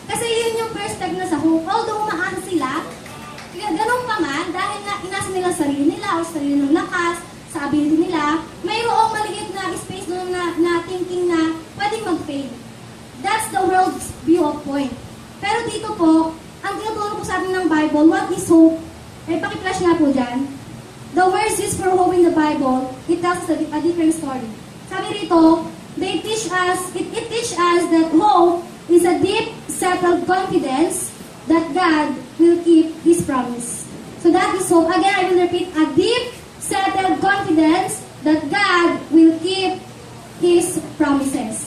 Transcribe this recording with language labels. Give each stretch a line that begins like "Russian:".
Filipino: Kasi yun yung perspective na sa hope. Although umaasa sila, ganun pa man, dahil na inasa nila sarili nila o sarili ng lakas, sa ability nila, mayroong maliit na space doon na thinking na pwedeng mag-fail.
English: That's the world's view of point.
Filipino: Pero dito po, ang tinuturo po sa atin ng Bible,
English: what is hope?
Filipino: Eh, paki-flash nga po dyan.
English: The words used for hope in the Bible, it tells us a different story.
Filipino: Sabi rito,
English: it teach us that hope is a deep, settled confidence that God will keep His promise. So that is hope. Again, I will repeat, a deep, settled confidence that God will keep His promises.